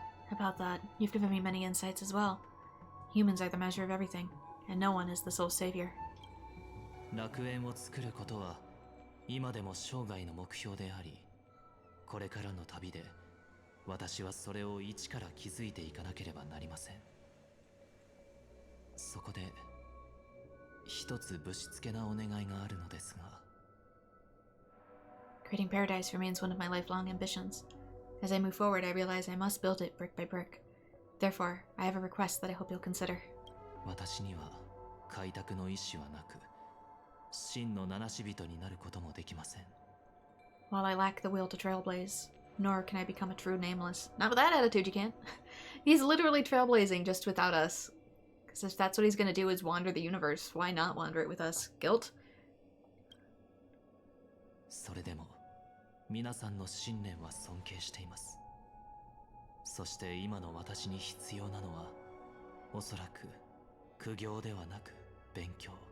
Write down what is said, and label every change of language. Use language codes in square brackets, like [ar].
[en] About that, you've given me many insights as well. Humans are the measure of everything, and no one is the sole savior. [ja] 楽園を作ることは今でも生涯の目標であり、これからの旅で私はそれを一から築いていかなければなりません。そこで一つぶしつけなお願いがあるのですが。 [en] Creating paradise remains one of my lifelong ambitions. As I move forward, I realize I must build it brick by brick. Therefore, I have a request that I hope you'll consider. [ja] 私には開拓の意志はなく、真の七死人になることもできません。 [en] While I lack the will to trailblaze, nor can I become a true nameless. Not with that attitude, you can't. He's literally trailblazing just without us. Because if that's what he's gonna do is wander the universe, why not wander it with us? Guilt? [ja] それでも皆さんの信念は尊敬しています。そして今の私に必要なのは、おそらく苦行ではなく勉強。